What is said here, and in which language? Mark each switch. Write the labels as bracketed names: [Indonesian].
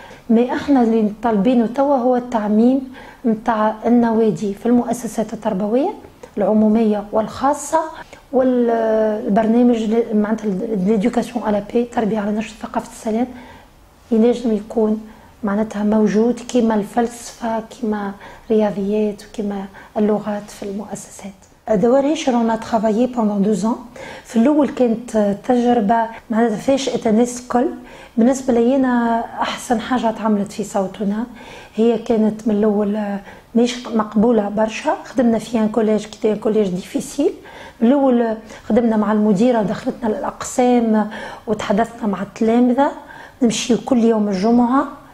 [Arabic] مي احنا اللي طالبينه توا هو التعميم نتاع النوادي في المؤسسات التربويه العموميه والخاصه, والبرنامج معناتها ليدوكاسيون على بي, تربيه على نشر ثقافه السلام, ينجم يكون معناتها موجود كما الفلسفه, كما رياضيات, وكما اللغات في المؤسسات. [French] دوار هيشر on a travaillé pendant 2 ans. [Arabic] في الاول كانت تجربه معناتها فاشئه الناس الكل. بالنسبه لينا احسن حاجه تعملت في صوتنا هي كانت من الاول مش مقبوله برشا. خدمنا في ان كوليج كي ان كوليج ديفيسيل. من الاول خدمنا مع المديره, دخلتنا الاقسام وتحدثنا مع التلامذه, نمشي كل يوم الجمعه.